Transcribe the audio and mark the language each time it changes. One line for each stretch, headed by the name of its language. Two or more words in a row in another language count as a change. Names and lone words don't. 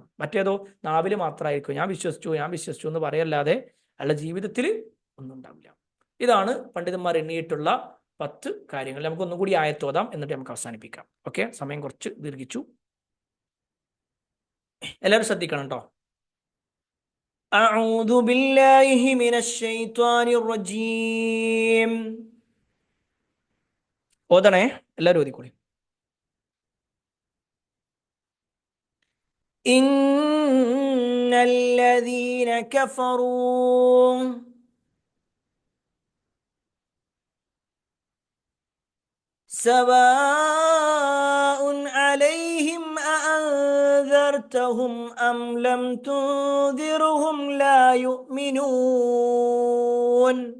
Malayalam: മറ്റേതോ നാവിൽ മാത്രമായിരിക്കും ഞാൻ വിശ്വസിച്ചു എന്ന് പറയല്ലാതെ അയാളുടെ ജീവിതത്തിൽ ഒന്നും ഉണ്ടാവില്ല. ഇതാണ് പണ്ഡിതന്മാർ എണ്ണിയിട്ടുള്ള 10 കാര്യങ്ങൾ. നമുക്ക് ഒന്നും കൂടി ആയത്തോതാം, എന്നിട്ട് നമുക്ക് അവസാനിപ്പിക്കാം. ഓക്കെ, സമയം കുറച്ച് ദീർഘിച്ചു, എല്ലാവരും ശ്രദ്ധിക്കണം കേട്ടോ.
Arabic: أعوذ بالله من الشيطان الرجيم.
Malayalam: ഓതണേ, എല്ലാവരും ഓതിക്കോളി.
Arabic: إن الذين كفروا سواء عليهم أأنذرتهم أنذرتهم أم لم تنذرهم لا يؤمنون.